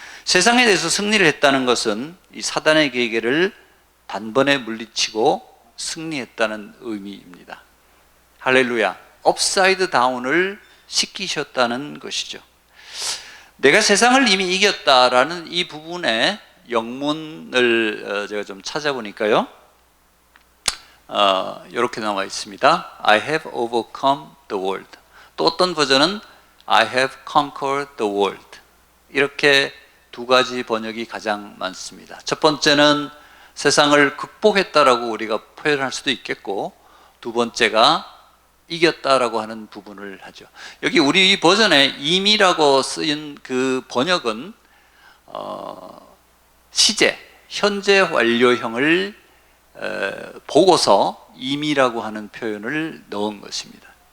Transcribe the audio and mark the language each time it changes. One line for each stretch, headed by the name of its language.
Korean: 세상에 대해서 승리를 했다는 것은 이 사단의 계계를 단번에 물리치고 승리했다는 의미입니다. 할렐루야. 업사이드 다운을 시키셨다는 것이죠. 내가 세상을 이미 이겼다라는 이 부분의 영문을 제가 좀 찾아보니까요, 이렇게 나와 있습니다.
English: I have overcome the world.
Korean: 또 어떤 버전은
English: I have conquered the world.
Korean: 이렇게 두 가지 번역이 가장 많습니다. 첫 번째는 세상을 극복했다라고 우리가 표현할 수도 있겠고, 두 번째가 이겼다라고 하는 부분을 하죠. 여기 우리 버전에 임이라고 쓰인 그 번역은 시제, 현재 완료형을 보고서 임이라고 하는 표현을 넣은 것입니다.